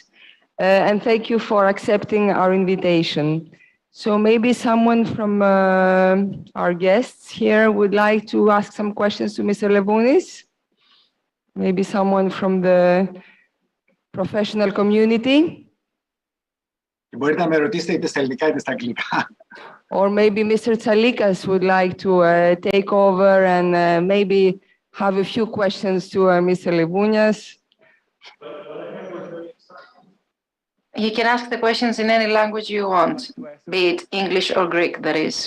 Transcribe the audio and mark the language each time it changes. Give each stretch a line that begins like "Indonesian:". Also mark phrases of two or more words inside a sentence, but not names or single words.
English: And thank you for accepting our invitation. So maybe someone from our guests here would like to ask some questions to Mr. Livunias. Maybe someone from the professional community.
Greek: Μπορείτε να με ρωτήσετε είτε στα ελληνικά είτε στα αγγλικά.
English: Or maybe Mr. Tsalikas would like to take over and maybe have a few questions to Mr. Livunias. You can ask the questions in any language you want, be it English or Greek, that is.